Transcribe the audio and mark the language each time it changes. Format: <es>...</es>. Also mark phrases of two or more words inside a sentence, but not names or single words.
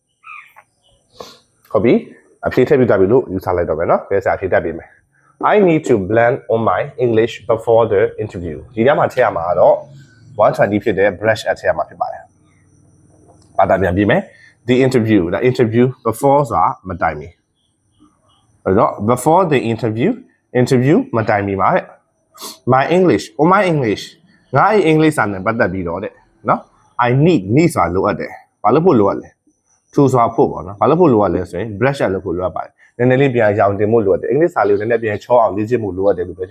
<my>ဟုတ်ပြီအဖြေထည့်ပြီးသွားပြီလို့ယူဆလိုက်တော့မယ်နော်ကဲဆရာအဖြေတက်ပေးမယ်</my> <en>I need to blend on my English before the interview</en> <my>ဒီညမှာထည့်ရ မှာတော့120ဖြစ်တဲ့</my> <en>brush up</en> <my>ထည့်ရမှာဖြစ်ပါတယ်ဘာသာပြန်ပြီးမယ်</my> <en>the interview before</en> <my>ဆိုတာမတိုင်မီအဲ့တော့</my> <en>before the interview</en> <my>မတိုင်မီပါတဲ့</my> <en>my English</en> <my>ငါ့ English စာနဲ့ပတ်သက်ပြီးတော့တဲ့နော်</my> <en>I need</en> <my>ဆိုတာလိုအပ်တယ်ဘာလို့ဖို့လိုအပ်လဲ to ဆိုတာဖို့ပေါ့နော်ဘာလို့ဖို့လိုအပ်လဲဆိုရင်</my> <en>brush up</en> <my>လုပ်ဖို့လိုအပ်ပါတယ်နည်းနည်းလေးပြန်ရောင်တင်ဖို့လိုအပ်တယ် English စာလေးကိုနည်းနည်းပြန်ချောအောင်လေ့ကျင့်ဖို့လိုအပ်တယ်လို့ပြောချင်</my>